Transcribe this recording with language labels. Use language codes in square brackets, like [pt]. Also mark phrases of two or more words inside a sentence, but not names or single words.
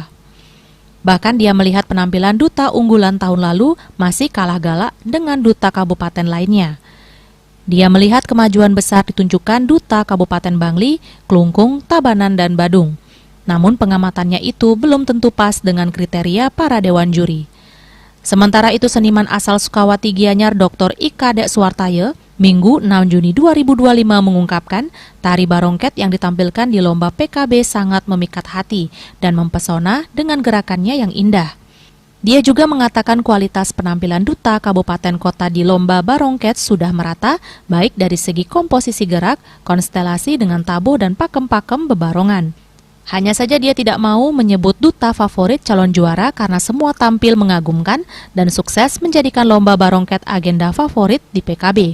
[id] Bahkan dia melihat penampilan duta unggulan tahun lalu masih kalah galak dengan duta kabupaten lainnya. Dia melihat kemajuan besar ditunjukkan duta Kabupaten Bangli, Klungkung, Tabanan, dan Badung. Namun pengamatannya itu belum tentu pas dengan kriteria para dewan juri. Sementara itu seniman asal Sukawati Gianyar Dr. Ika Dek Suwartaya, Minggu 6 Juni 2025 mengungkapkan tari Barongket yang ditampilkan di lomba PKB sangat memikat hati dan mempesona dengan gerakannya yang indah. Dia juga mengatakan kualitas penampilan duta kabupaten kota di lomba Barongket sudah merata, baik dari segi komposisi gerak, konstelasi dengan tabo dan pakem-pakem bebarongan. Hanya saja dia tidak mau menyebut duta favorit calon juara karena semua tampil mengagumkan dan sukses menjadikan lomba barongket agenda favorit di PKB.